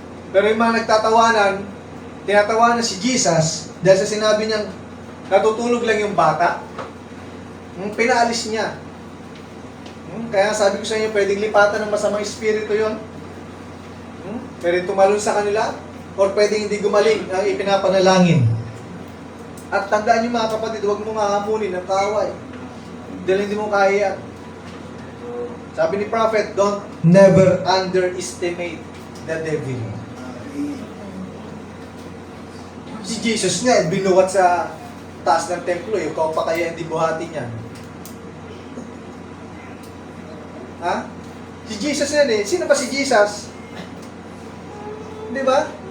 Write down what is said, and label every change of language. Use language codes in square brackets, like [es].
[tl] Pero yung mga nagtatawanan, tinatawanan si Jesus dahil sa sinabi niyang natutulog lang yung bata. Pinaalis niya. Kaya sabi ko sa inyo, pwedeng lipatan ng masamang espiritu yon. Pwedeng tumalon sa kanila, or pwedeng hindi gumaling ang ipinapanalangin. At tandaan niyo mga kapatid, huwag mo hahamunin ng kaaway. Dahil hindi mo kaya yan. Sabi ni Prophet, [en] don't never underestimate the devil. [tl] Si Jesus nga, binuhat sa taas ng templo, ikaw pa kaya hindi buhatin yan. Ha? Si Jesus yan eh. Sino ba si Jesus? Di ba?